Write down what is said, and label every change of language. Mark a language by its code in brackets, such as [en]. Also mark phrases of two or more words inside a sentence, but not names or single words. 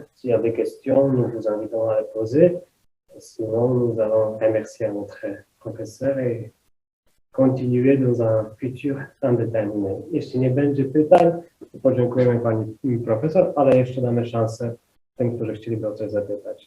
[fr] S'il y a des questions, nous vous invitons à les poser. Sinon, nous allons remercier notre professeur et continuer dans un futur indéterminé. [pl] Jeśli nie będzie pytań, to podziękujemy pani profesor, ale jeszcze damy szansę tym, którzy chcieliby o coś zapytać.